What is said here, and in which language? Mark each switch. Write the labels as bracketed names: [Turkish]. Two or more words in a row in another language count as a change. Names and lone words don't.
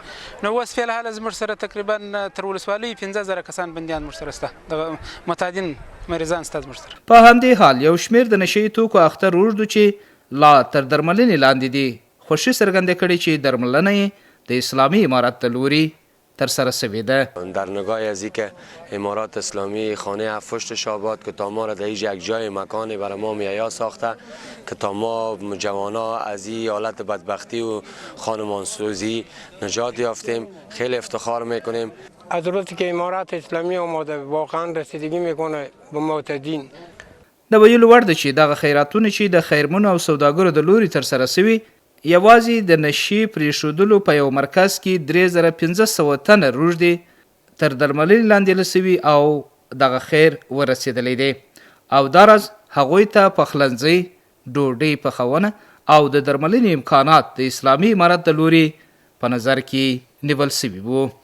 [Pashto] نو اوس فی الحال زموږ سره تقریبا تر ولسوالۍ 15000 کسان بندیان موږ سره شته، د متحدین مریضان شته زموږ سره. په همدې حال یو شمېر د نشه یي توکو اخته روږدو چې لا تر درملنې لاندې دي خوښي څرګنده کړې چې درملنه یې د اسلامي امارت له لوري ترسره شوې ده. [Persian] در نگاه از اینکه امارات اسلامی خانه هفت شعبات که تا ما را در یک جای مکانی برای ما مهیا ساخته که تا ما جوانا از این حالت بدبختی و خانمانسوزی نجات یافتیم، خیلی افتخار میکنیم. از روزی که امارات اسلامی آماده واقعا رسیدگی میکنه به معتدین. [Pashto] د ویلو وړ ده چې دغه خیراتونه چې د خیرمنو او سوداګرو د لوري ترسره سوي یوازې د نشي پرېښودلو په یو مرکز کې 3500 تنه روږدې تر درملنې لاندې لسوي او دغه خیر ورسېدلی دی او دا راز هغوی ته پخلنځي، ډوډۍ پخونه او د درملنې امکانات د اسلامي امارت د لوري په نظر کې نیول سوي وو.